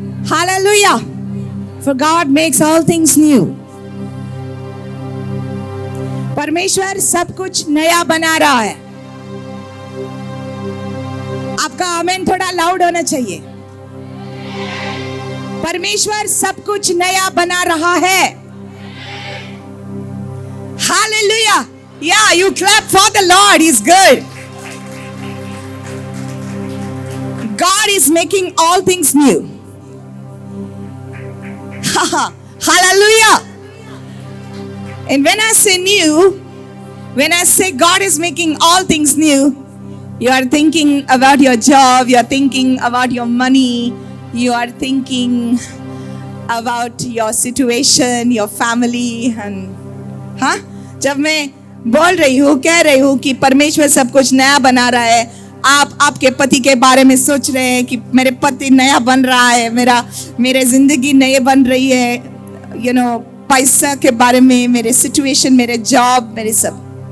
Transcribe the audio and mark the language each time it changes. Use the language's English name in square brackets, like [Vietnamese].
[English] Hallelujah. For God makes all things new. [Hindi] परमेश्वर सब कुछ नया बना रहा है. आपका आमेन थोड़ा लाउड होना चाहिए. परमेश्वर सब कुछ नया बना रहा है. [English] Hallelujah. Yeah, you clap for the Lord. He's good. God is making all things new. Hallelujah. And when I say new, when I say God is making all things new, you are thinking about your job, you are thinking about your money, you are thinking about your situation, your family. [Hindi] And जब मैं बोल रही हूँ, कह रही हूँ कि परमेश्वर सब कुछ नया बना रहा है, आप आपके पति के बारे में सोच रहे हैं कि मेरे पति नया बन रहा है, मेरे जिंदगी नई बन रही है, पैसा के बारे में, मेरे सिचुएशन, मेरे जॉब, मेरे सब.